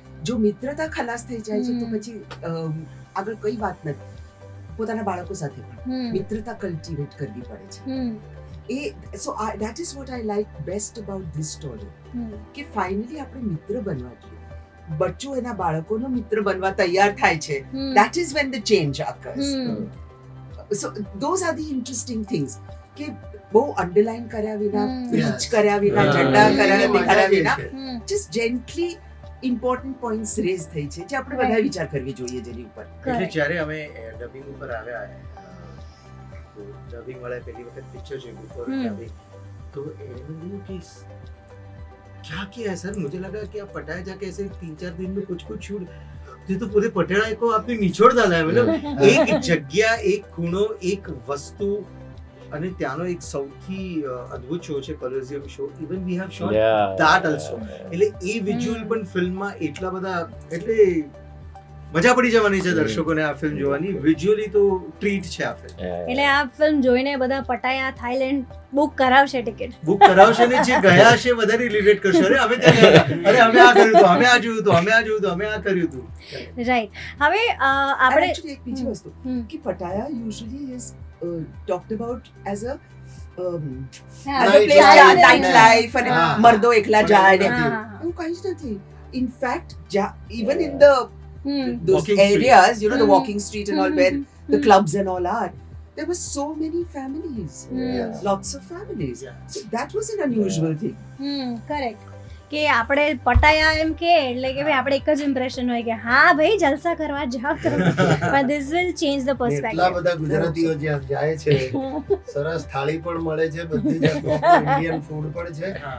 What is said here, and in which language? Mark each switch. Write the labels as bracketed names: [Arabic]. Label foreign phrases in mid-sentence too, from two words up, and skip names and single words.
[Gujarati] જો મિત્રતા ખલાસ થઈ જાય છે તો પછી આગળ કઈ વાત નથી. પોતાના બાળકો સાથે પણ મિત્રતા કલ્ટિવેટ કરવી પડે છે. [English] uh so that is what I like best about this story [Gujarati] કે ફાઇનલી આપણે મિત્ર બનવા જોઈએ. બચ્ચું એના બાળકોનો મિત્ર બનવા તૈયાર થાય છે. [English] That is when the change occurs. So those are the interesting things [Gujarati] કે બહુ અંડરલાઈન કર્યા વિના બ્રીચ કર્યા વિના ઝંડા કર્યા વિના [English] just gently important points raise [Gujarati] થઈ છે જે આપણે બધા વિચાર કરવી જોઈએ જેની ઉપર. એટલે જ્યારે અમે ડબિંગ ઉપર આવ્યા તો ડબિંગ વાળા પહેલી વખત પિક્ચર જોઈ બિફોર ડબિંગ [Hindi] तो एनिमल की क्या किया है सर, मुझे लगा कि आप पटाया जाके ऐसे 3-4 दिन में कुछ शूट, ये तो पूरे पटेड़ा को आपने निचोड़ डाला है. मतलब एक जग्યા, [Gujarati] એક ખૂણો, એક વસ્તુ અને ત્યાંનો એક સૌથી અદ્ભુત શો છે કોલોસિયમ શો. [English] even we have shot that also. [Gujarati] એટલે એ વિઝ્યુઅલ પણ ફિલ્મમાં એટલા બધા, એટલે મજા પડી જવાની છે દર્શકોને આ ફિલ્મ જોવાની. વિઝ્યુઅલી તો ટ્રીટ છે આ ફિલ્મ. એટલે આ ફિલ્મ જોઈને બધા પટાયા થાઈલેન્ડ બુક કરાવશે ટિકિટ. બુક કરાવશે ને જે ગયા છે વધારે રિલેટ કરશે. અરે અમે ત્યાં ગયા, અરે અમે આ કર્યું હતું, અમે આ જોયું હતું, અમે આ જોયું હતું, અમે આ કર્યું હતું. રાઈટ. હવે આપણે [English] actually [Gujarati] એક બીજી વસ્તુ કે [English] પટાયા usually is talked about as a [Gujarati] હા, [English] as a place Night night life. life અને [Gujarati] હા. મર્દો એકલા જાય ને હા, હા, હા. એવું કંઈ જ નથી. [English] In fact even in the those Walking street. areas, you know, the Hmm. walking street and all where the clubs and all are, there were so many families, Yes. lots of families. Yeah. So that was an unusual thing. કરેક્ટ. [Gujarati] કે આપણે પટાયા એમ કે એટલે કે ભાઈ આપણે એક જ ઇમ્પ્રેશન હોય કે હા ભાઈ જલસા કરવા જાવ તો પણ [English] this will change the [Gujarati] એટલા [English] પર્સપેક્ટિવ. [Gujarati] બધા ગુજરાતીઓ જ્યાં જાય છે, સરસ થાળી પણ મળે છે, બધી જાતનું ઇન્ડિયન ફૂડ પણ છે.